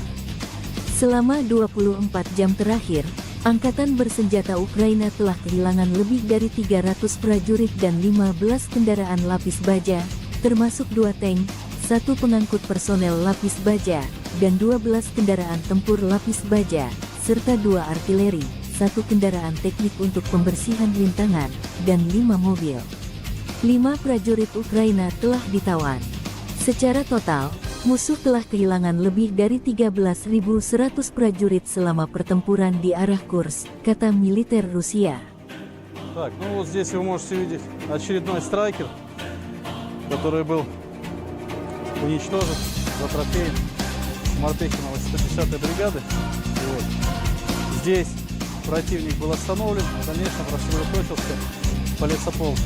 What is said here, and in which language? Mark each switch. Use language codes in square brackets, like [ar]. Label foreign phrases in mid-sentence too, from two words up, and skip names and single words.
[id] Selama 24 jam terakhir, Angkatan bersenjata Ukraina telah kehilangan lebih dari 300 prajurit dan 15 kendaraan lapis baja, termasuk 2 tank, 1 pengangkut personel lapis baja, dan 12 kendaraan tempur lapis baja, serta 2 artileri, 1 kendaraan teknik untuk pembersihan rintangan, dan 5 mobil. 5 prajurit Ukraina telah ditawan. Secara total, musuh telah kehilangan lebih dari 13.100 prajurit selama pertempuran di arah Kursk, kata militer Rusia. [ru] Так, ну вот здесь вы можете видеть очередной страйкер, который был уничтожен за трофеем Мартыхиновой 150-й бригады. Вот. Здесь противник был остановлен, в дальнейшем рассредоточился по лесополке.